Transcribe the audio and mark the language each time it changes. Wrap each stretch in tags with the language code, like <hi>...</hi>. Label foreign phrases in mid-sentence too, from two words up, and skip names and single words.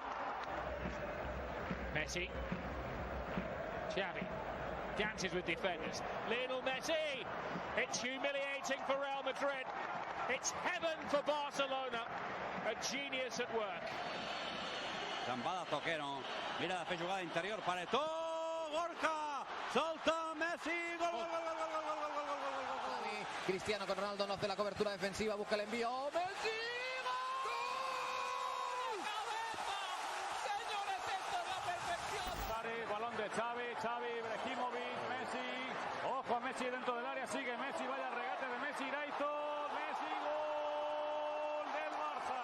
<en>Messi. Xavi dances with defenders. Lionel Messi. It's humiliating for Real Madrid. It's heaven for Barcelona. A genius at work.</en> <es>Gambada Toquero. Mira, fe jugada interior para Eto'o. Gorka. Salta Messi. Gol, gol, gol, gol, gol, gol, gol, gol, gol, gol. Cristiano con Ronaldo no hace la cobertura defensiva, busca el envío. ¡Messi! ¡Gol! ¡Señores, esto es la perfección! Balón de Xavi, Ibrahimovic, Messi. Ojo a Messi dentro del área, sigue Messi, vaya el regate de Messi, Iraito, Messi, gol del Barça.</es>